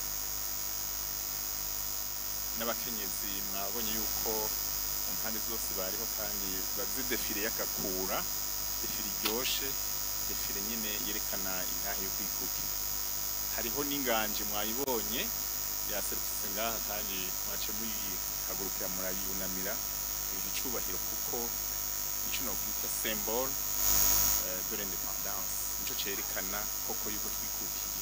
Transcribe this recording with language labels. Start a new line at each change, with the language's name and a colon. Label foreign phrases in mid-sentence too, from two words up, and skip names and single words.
Rundi: N'abakenyezi mwabonye yuko mu mpande zose bariho kandi bazidefire y'akakura, defire iryoshe, defire nyine yerekana intahe yo kwikukira. Hariho n'inganje mwayibonye yaserutse ngaha kandi mwace muyihagurukira murayunamira icubahiro kuko ico no kwita
French: symbole de l'indépendance,
Rundi: nico cerekana koko yuko twikukiye.